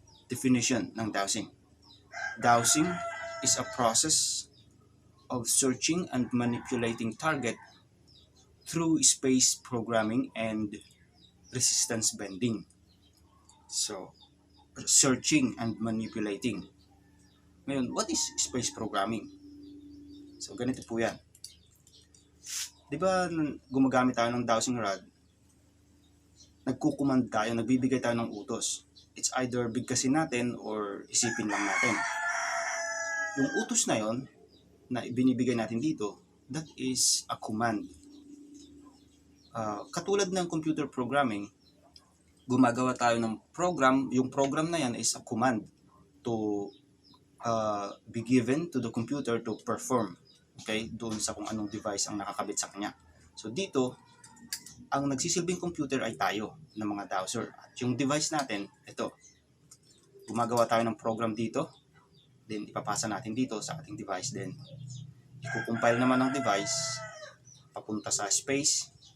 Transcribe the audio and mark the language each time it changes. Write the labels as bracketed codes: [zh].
[en] Definition ng dowsing. Dowsing is a process of searching and manipulating target through space programming and resistance bending. So, searching and manipulating. Ngayon, what is space programming? [tl] So, ganito po yan. Di ba gumagamit tayo ng dowsing rod, nagkukumand tayo, nagbibigay tayo ng utos. It's either bigkasin natin or isipin lang natin. Yung utos na yon na binibigay natin dito, [en] that is a command. [tl] Katulad ng computer programming, gumagawa tayo ng program. Yung program na yan [en] is a command to be given to the computer to perform. Okay? [tl] Doon sa kung anong device ang nakakabit sa kanya. So dito, ang nagsisilbing computer ay tayo ng mga dowser. At yung device natin, ito. Gumagawa tayo ng program dito. Then ipapasa natin dito sa ating device. Then i-compile naman ng device papunta sa space.